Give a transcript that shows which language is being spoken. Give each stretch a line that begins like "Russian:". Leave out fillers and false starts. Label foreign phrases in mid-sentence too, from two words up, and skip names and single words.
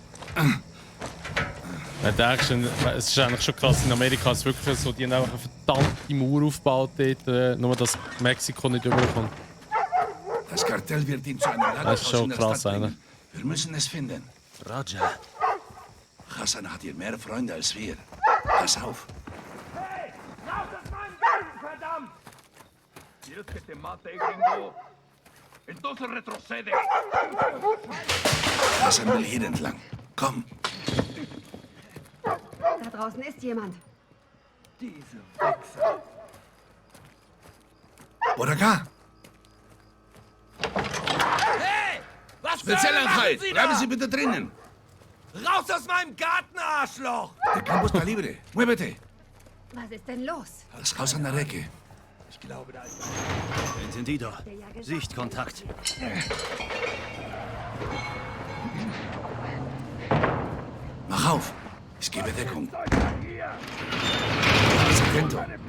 German: Es ist eigentlich schon krass, in Amerika ist es wirklich so, die haben einfach eine verdammte Mauer aufgebaut dort, nur dass Mexiko nicht überkommt. Das Kartell wird ihn zu einem Das ist schon krass, bringen. Wir müssen es finden. Roger. Hassan hat hier mehr Freunde als wir. Pass auf. Hey! Raus aus meinem Garten, verdammt!
Spanish: ¿Quieres que te mate, gringo? Entonces retrocede.
German: Hassan will hier entlang. Komm. Da draußen ist jemand. Diese Wichser.
Spanish: Por acá.
German: Hey! Was Spezialeinheit! Sie Bleiben da? Sie bitte drinnen. Raus aus meinem Garten, Arschloch!
Spanish: Der Campo está libre. Muévete.
German: Was ist denn los? Das Haus an der Ecke. Ich glaube, da ist Entendido. Sichtkontakt. Mach auf. Ich gebe Deckung. Sargento.